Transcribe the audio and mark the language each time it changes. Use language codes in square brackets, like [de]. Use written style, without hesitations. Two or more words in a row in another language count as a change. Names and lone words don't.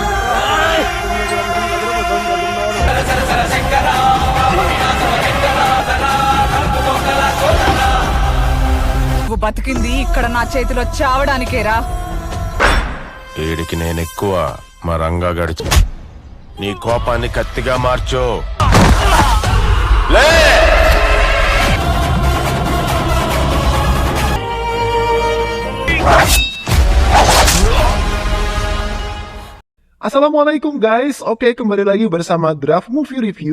[te] నువ్వు బతికింది ఇక్కడ నా చేతిలో చావడానికేరా. వీడికి నేనెక్కువ, మా రంగా గడిచి నీ కోపాన్ని కత్తిగా మార్చో. [id] Assalamualaikum guys, oke kembali lagi bersama Draft Movie Review.